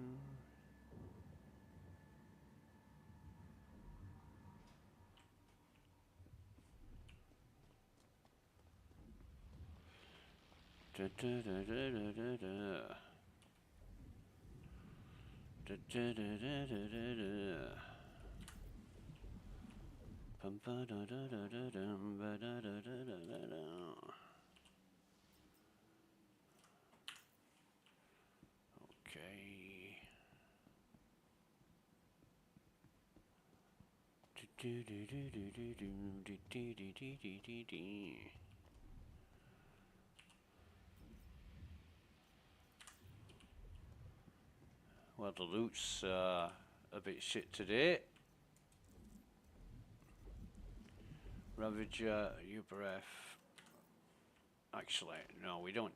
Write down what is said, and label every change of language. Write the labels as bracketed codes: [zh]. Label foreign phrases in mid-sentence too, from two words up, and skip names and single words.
[en] Da, da, da, da, da, da, da. Da, da, da, da, da, da, da. Bum, ba, da, da, da, da, dum, ba, da, da, da, da, da, da. Okay. Do, do, do, do, do, do, do, do, do, do, do, do, do. Well, the loot's a bit shit today. Ravager, Uberef. Actually, no, we don't.